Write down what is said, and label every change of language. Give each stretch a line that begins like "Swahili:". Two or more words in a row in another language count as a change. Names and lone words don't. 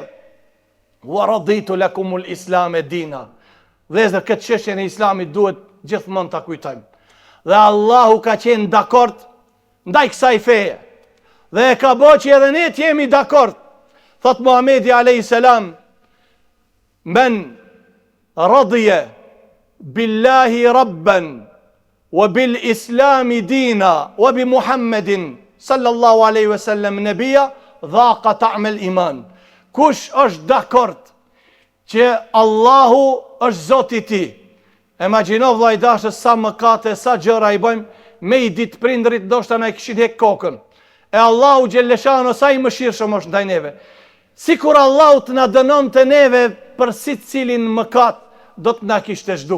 Arabic: وَرَضِيتُ لَكُمُ الْإِسْلَامَ دِينًا.
Albanian: Vëllezër, këtë çështje në Islamit duhet gjithmonë ta kujtojmë. Dhe Allahu ka qenë dakord ndaj kësaj feje. Dhe e ka bëjë që edhe ne të jemi dakord.
Arabic: Thot Muhamedi عليه السلام من رضي بالله ربا وبالإسلام دينا وبمحمد صلى الله عليه وسلم نبيا ذاق طعم الإيمان.
Albanian: Kush është dakord që Allahu është Zoti i ti. Imagjino vllai dashës sa mëkate, sa gjëra i bëjmë, me i ditë prindrit ndoshta na e kishin hek kokën. E Allahu xhelleshano sa i mëshirshëm është ndaj neve. Sikur Allahu të na dënon të neve për secilin mëkat, do të na kishte zhduk.